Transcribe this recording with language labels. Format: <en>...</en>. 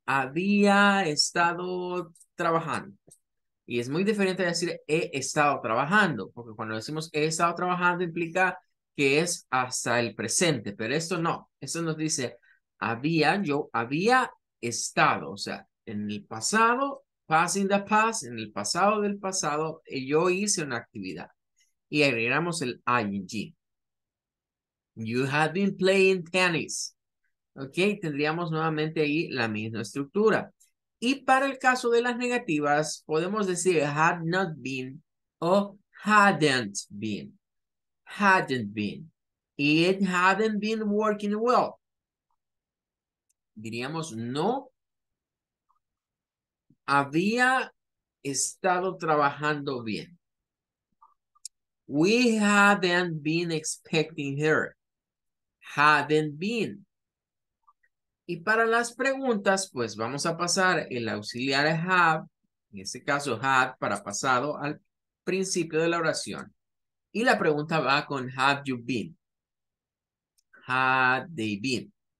<es>Había estado trabajando. Y es muy diferente de decir he estado trabajando, porque cuando decimos he estado trabajando implica que es hasta el presente, pero esto no. Esto nos dice yo había estado, o sea, en el pasado,</es> <en>past in the past,</en> <es>en el pasado del pasado, yo hice una actividad y agregamos el ing.</es> <en>You had been playing tennis.</en> <es>Ok, tendríamos nuevamente ahí la misma estructura. Y para el caso de las negativas, podemos decir</es> <en>had not been</en> <es>o</es> <en>hadn't been. Hadn't been. It hadn't been working well.</en> <es>Diríamos no había estado trabajando bien.</es> <en>We hadn't been expecting her. Hadn't been.</en> <es>Y para las preguntas, pues vamos a pasar el auxiliar have, en este caso had para pasado al principio de la oración. Y la pregunta va con</es> <en>have you been? Had they been?</en>